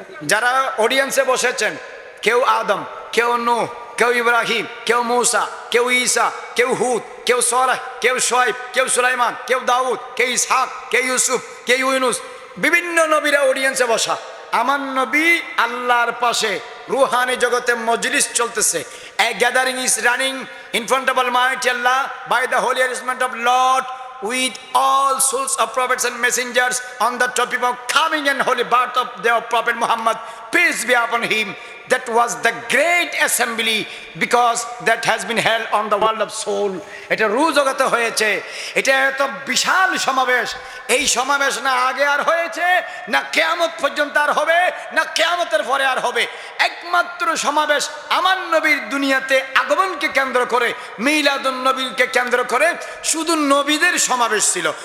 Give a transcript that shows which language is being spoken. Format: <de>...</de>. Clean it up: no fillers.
<bn>যারা অডিয়েন্সে বসেছেন, কেউ আদম, কেউ নূহ, কেউ ইব্রাহিম, কেউ মূসা, কেউ ঈসা, কেউ হুদ, কেউ সালেহ, কেউ শুআয়ব, কেউ সুলাইমান, কেউ দাউদ, কেউ ইসহাক, কেউ ইউসুফ, কেউ ইউনুস, বিভিন্ন নবীরা অডিয়েন্সে বসা। আমার নবী আল্লাহর পাশে রুহানি জগতে মজলিস চলতেছে।</bn> <en>A gathering is running in front of Almighty Allah by the holy arrangement of Lord, with all souls of prophets and messengers on the topic of coming and holy birth of their prophet Muhammad, peace be upon him. That was the great assembly because that has been held on the world of soul.</en> <bn>এটা রূহ জগতে হয়েছে। এটা এত বিশাল সমাবেশ, এই সমাবেশ না আগে আর হয়েছে, না কিয়ামত পর্যন্ত আর হবে, না কিয়ামতের পরে আর হবে। একমাত্র সমাবেশ আমার নবীর দুনিয়াতে আগমনকে কেন্দ্র করে, মিলাদুন নবীকে কেন্দ্র করে শুধু নবীদের সমাবেশ ছিল।</bn>